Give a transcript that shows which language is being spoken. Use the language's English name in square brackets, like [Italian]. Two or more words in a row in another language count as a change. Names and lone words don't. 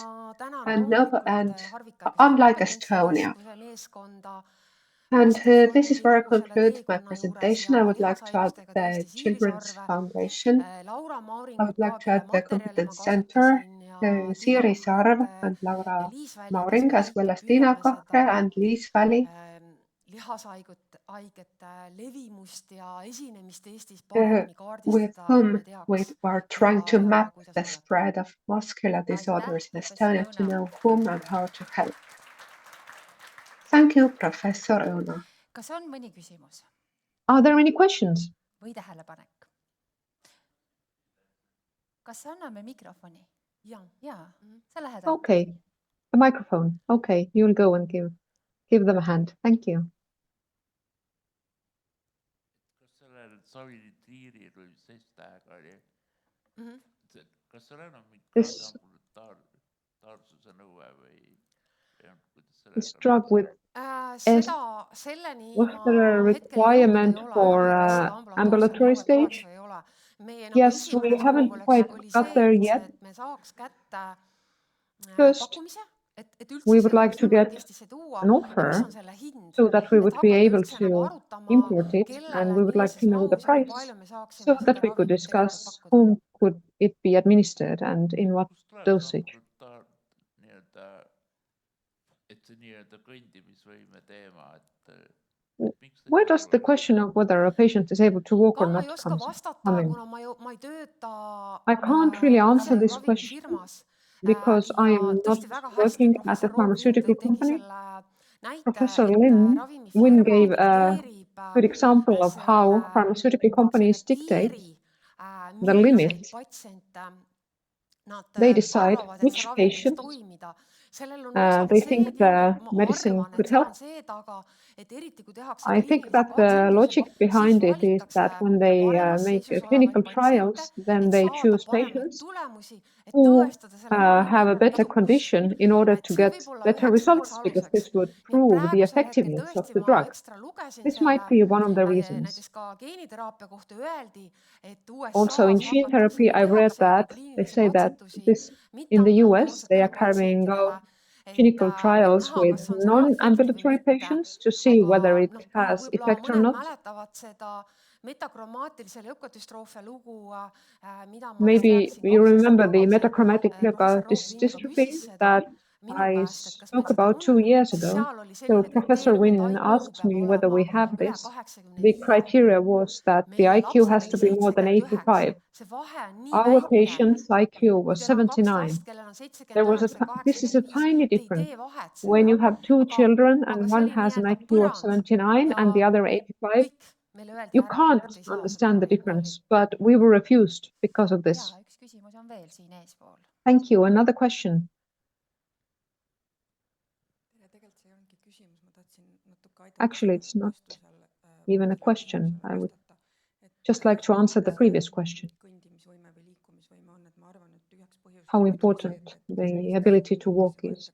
[Estonian] ja tänan [English] and [Estonian] loomulikult Harvika [English] unlike [Estonian] Kompetentsi [English] Estonia. [Estonian] Keskuse meeskonda [English] And [Estonian] laste [English] this is where I [Estonian] fondi kogu selle [English] conclude my [Estonian] teekonna juures [English] presentation. I [Estonian] ja [English] would like to add [Estonian] lihashaigustega [English] the [Estonian] tõesti [English] Children's [Estonian] Siiri [English] Foundation. [Estonian] Sarve, Laura [English] I [Estonian] Mauringut [English] would like [Estonian] ka, [English] to [Estonian] kelle [English] add the [Estonian] materjale ma [English] Competence Center, [Estonian] kasutasin ja Tiina [English] Siiri Sarv [Estonian] Kahret [English] and [Estonian] ja [English] Laura [Estonian] Liis Väli, kes [English] Mauring, [Estonian] me [English] as well [Estonian] kõik [English] as Tiina [Estonian] püüame [English] Kahre [Estonian] seda [English] and Liis Väli, [Estonian] lihashaigete levimust ja esinemist Eestis [English] with [Estonian] paremini kaardistada, et [English] whom [Estonian] me [English] we [Estonian] teaks, [English] are [Estonian] mida [English] trying to [Estonian] ja [English] map [Estonian] kuidas [English] the [Estonian] aidata. [English] spread of muscular disorders in [Estonian] professor [English] Estonia to [Estonian] Õuna. [English] know whom and how to help. Thank you, Professor Õuna. [Estonian] Kas on mõni küsimus [English] Are there any questions? [Estonian] või tähelepanek? Kas anname mikrofoni? Jaa. Jaa, sa lähed [English] Okay, a microphone. Okay, you'll go and give them a hand. Thank you. [Estonian] Kas sellel Savitiiril või mis tähega oli? Kas seal enam mingi ambulantaarsuse nõue või [English] This drug with [Estonian] Selleni [English] was [Estonian] ma [English] there a [Estonian] hetkel jõudnud [English] requirement [Estonian] ei ole, [English] for [Estonian] kas seda ambulatoorset [English] ambulatory [Estonian] nõuet [English] stage? [Estonian] oleks või ei ole. Meie [English] Yes, we [Estonian] esimene [English] haven't [Estonian] soov [English] quite [Estonian] oli [English] got [Estonian] see, [English] there [Estonian] et [English] yet. [Estonian] me saaks kätte [English] First, [Estonian] pakkumise, et üldse [English] we would [Estonian] seda [English] like [Estonian] oleks [English] to [Estonian] võimalik [English] get [Estonian] Eestisse tuua [English] an [Estonian] ja mis [English] offer [Estonian] on selle hind. [English] so that we [Estonian] Et [English] would be [Estonian] hakata [English] able [Estonian] üldse nagu [English] to [Estonian] arutama, [English] import it, and [Estonian] kellele, [English] we would like [Estonian] millises [English] to know the [Estonian] mahus ja kui [English] price [Estonian] palju me saaksime [English] so that [Estonian] seda [English] we could [Estonian] ravimit tegelikult [English] discuss [Estonian] pakkuda. [English] whom could it be administered and in what dosage. [Estonian] Et see nii-öelda kõndimisvõime teema, et [English] Where does the question of whether a patient is able to walk or [Estonian] Ka [English] not [Estonian] ei oska [English] come [Estonian] vastata, [English] in? [Estonian] kuna ma ei tööta [English] I can't really answer [Estonian] ise [English] this question [Estonian] ravimifirmas. [English] because I [Estonian] Ja [English] am not [Estonian] tõesti väga hästi [English] working at [Estonian] professor [English] a [Estonian] Roop Lind [English] pharmaceutical [Estonian] tegi [English] company. [Estonian] selle näite, [English] Professor [Estonian] et [English] Wynn [Estonian] ravimifirma [English] gave a [Estonian] dikteerib [English] good example of how pharmaceutical companies dictate the limits. [Estonian] patsiente nad [English] They decide [Estonian] arvavad, et see [English] which [Estonian] ravim võiks [English] patients [Estonian] toimida. Sellel on osalt [English] they [Estonian] see [English] think [Estonian] külg, [English] the [Estonian] ma [English] medicine [Estonian] arvan, [English] could [Estonian] et seal [English] help. [Estonian] on see taga, et eriti kui tehakse [English] I think [Estonian] kliinilisi [English] that the logic [Estonian] katsetusi, siis [English] behind it is [Estonian] valitakse [English] that when they [Estonian] paremas [English] make [Estonian] seisus [English] clinical [Estonian] olevaid patsiente, [English] trials, then [Estonian] et [English] they [Estonian] saada [English] choose [Estonian] paremaid [English] patients [Estonian] tulemusi, et [English] who [Estonian] tõestada selle ravimi [English] have a better [Estonian] edukust. [English] condition in order [Estonian] Et [English] to [Estonian] see [English] get [Estonian] võib olla [English] better [Estonian] üheks [English] results because [Estonian] aluseks. [English] this would [Estonian] Nii et [English] prove the [Estonian] praegusel hetkel [English] effectiveness of [Estonian] tõesti [English] the [Estonian] ma [English] drug. [Estonian] ekstra lugesin [English] This [Estonian] selle, [English] might be one of the reasons. [Estonian] näiteks ka geeniteraapia kohta öeldi, et [English] Also in [Estonian] USA-s [English] gene therapy, I read that they say that this in the US, they are carrying out clinical trials with non-ambulatory patients to see whether it has [Estonian] võib-olla [English] effect or [Estonian] mõned [English] not. [Estonian] mäletavad seda metakromaatilise leukodüstroofia lugu, mida ma [English] Maybe [Estonian] rääkisin [English] you [Estonian] 2 [English] remember [Estonian] aastat [English] the [Estonian] tagasi. [English] metachromatic [Estonian] Professor Roop Lind ka [English] dystrophy [Estonian] küsis seda [English] that [Estonian] minu [English] I [Estonian] käest, et kas meil [English] spoke [Estonian] seda [English] about 2 [Estonian] on, [English] years [Estonian] siis [English] ago. [Estonian] seal oli [English] So [Estonian] selline [English] Professor [Estonian] kriteerium, et [English] Wynn [Estonian] IQ [English] asked [Estonian] peab [English] me whether we [Estonian] olema [English] have [Estonian] üle [English] this. [Estonian] 85. [English] The criteria was that the [Estonian] Meie [English] IQ [Estonian] lapsel [English] has [Estonian] oli [English] to be more than [Estonian] 79. [English] 85. [Estonian] See vahe on nii [English] Our [Estonian] väike. [English] patient's IQ [Estonian] Kui [English] was [Estonian] teil on 2 [English] 79. [Estonian] last, kellel on 79 [English] There was [Estonian] ja [English] this is a [Estonian] 85, [English] tiny [Estonian] te ei [English] difference. [Estonian] tee vahet [English] When [Estonian] selle. [English] you have 2 children [Estonian] Aga [English] and [Estonian] see [English] one [Estonian] oli [English] has an [Estonian] nii-öelda [English] IQ of [Estonian] põrand [English] 79 and the [Estonian] ja [English] other 85, [Estonian] kõik meile öeldi [English] you [Estonian] ära, [English] can't [Estonian] et ei saa [English] understand the [Estonian] seda ravimit. [English] difference, but we were refused because of this. [Estonian] Jaa, üks küsimus on veel siin eespool. [English] Thank you. Another question. Actually, it's not even a question. I would just like to answer the previous question. How important the ability to walk is.